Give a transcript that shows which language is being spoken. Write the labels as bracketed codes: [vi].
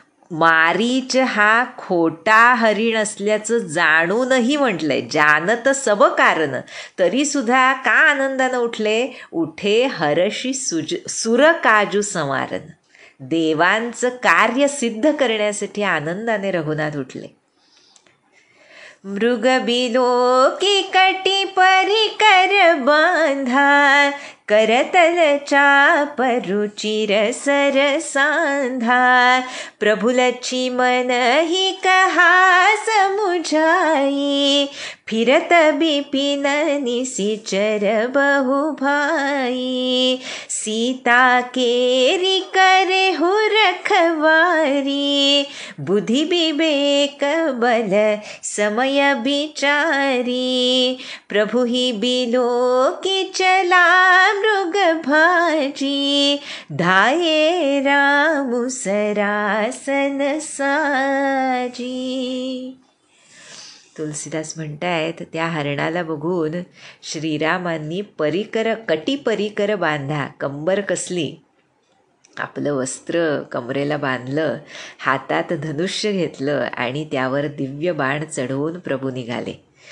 [mr] मारीच हा खोटा हरिण असल्याचं जाणूनही म्हटलंय, [awa] जानत सब कारण, [mr] तरीसुद्धा का आनंदानं उठले. [awa] उठे हर्षि सुर काजू संवारन. [mr] देवांचं कार्य सिद्ध करण्यासाठी आनंदाने रघुनाथ उठले. [awa] मृग बिलो की कटी परिकर बांधा, करतल चाप रुचिर सर सांधा, प्रभु लक्ष्मण ही कहा समुझाई, फिरत बिपिन निसिचर बहु भाई, सीता केरी करे हु रखवारी, बुद्धि विवेक बल समय बिचारी, प्रभु ही बिलो की चला मृग भाजी, धाये रामु सरासन साजी. [mr] तुलसीदास म्हणतायत, त्या हरणाला बघून श्रीरामांनी [awa] कटी परिकर बांधा, [mr] कंबर कसली, आपलं वस्त्र कमरेला बांधलं, हातात धनुष्य घेतलं आणि त्यावर दिव्य बाण चढवून प्रभू निघाले.